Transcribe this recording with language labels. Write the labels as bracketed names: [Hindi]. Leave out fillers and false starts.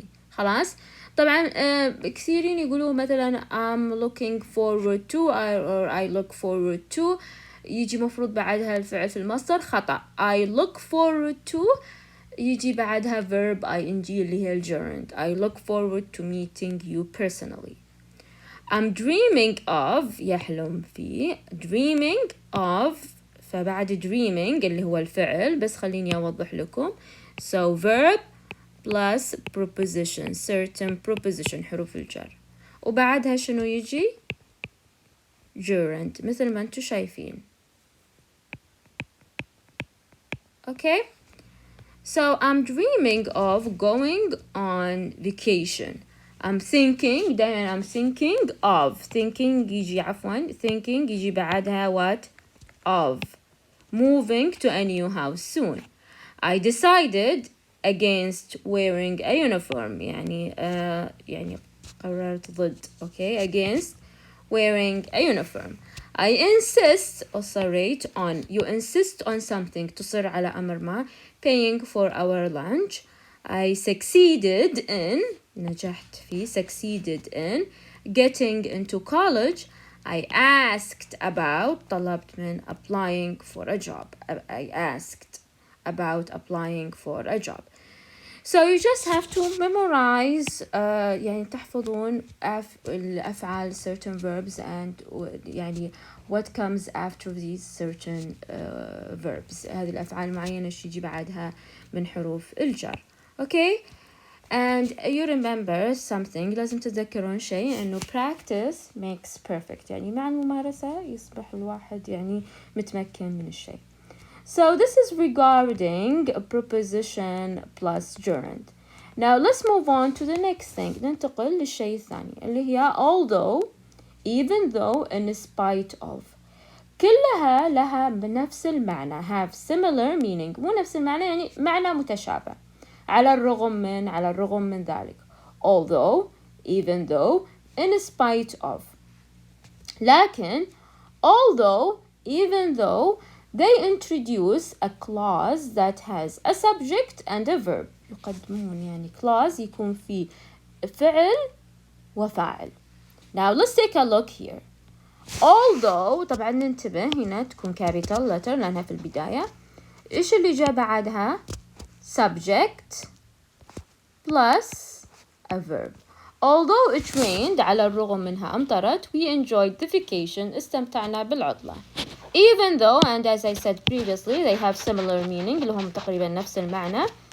[Arabic] خلاص؟ طبعا كثيرين يقولوا مثلا [English] I'm looking forward to [Arabic] or I look forward to يجي مفروض بعدها الفعل في المصدر, خطأ. [English] I look forward to [Arabic] يجي بعدها [English] verb ing اللي هي الgerund. I look forward to meeting you personally. I'm dreaming of [Arabic] يحلم فيه, dreaming of فبعد dreaming اللي هو الفعل, بس خليني أوضح لكم. [English] So verb plus preposition, certain preposition [Arabic] حروف الجر, وبعدها شنو يجي gerund مثل ما انتو شايفين. [English] Okay? So I'm dreaming of going on vacation. I'm thinking of thinking يجي بعدها what? Of moving to a new house soon. I decided against wearing a uniform. [Arabic] يعني قررت ضد. Okay? [English] Against wearing a uniform. I insist [Arabic] أصريت [English] on. You insist on something. [Arabic] تصر على أمر ما. [English] Paying for our lunch. I succeeded in. [Arabic] نجحت في. [English] Succeeded in getting into college. I asked about. [Arabic] طلبت من [English] applying for a job. I asked about applying for a job. So you just have to memorize [Arabic] يعني تحفظون الأفعال [English] certain verbs and يعني what comes after these certain verbs. [Arabic] هذه الأفعال المعينة شو يجي بعدها من حروف الجر. [English] Okay? And you remember something, [Arabic] لازم تتذكرون شيء إنه [English] practice makes perfect. [Arabic] يعني مع الممارسة يصبح الواحد يعني متمكن من الشيء. [English] So this is regarding a preposition plus gerund. Now let's move on to the next thing. [Arabic] ننتقل للشيء الثاني اللي هي [English] although, even though, in spite of. [Arabic] كلها لها بنفس المعنى [English] have similar meaning. [Arabic] مو نفس المعنى يعني معنى متشابه. على الرغم من ذلك. [English] Although, even though, in spite of. لكن although, even though, they introduce a clause that has a subject and a verb. [Arabic] يقدمون يعني clause يكون فيه فعل وفاعل. [English] Now let's take a look here. [Arabic] Although طبعا ننتبه هنا تكون capital letter لأنها في البداية. إيش اللي جاء بعدها؟ [English] Subject plus a verb. Although it rained [Arabic] على الرغم منها أمطرت, [English] we enjoyed the vacation [Arabic] استمتعنا بالعطلة. [English] Even though, and as I said previously, they have similar meaning [Arabic] اللي هم تقريبا نفس المعنى.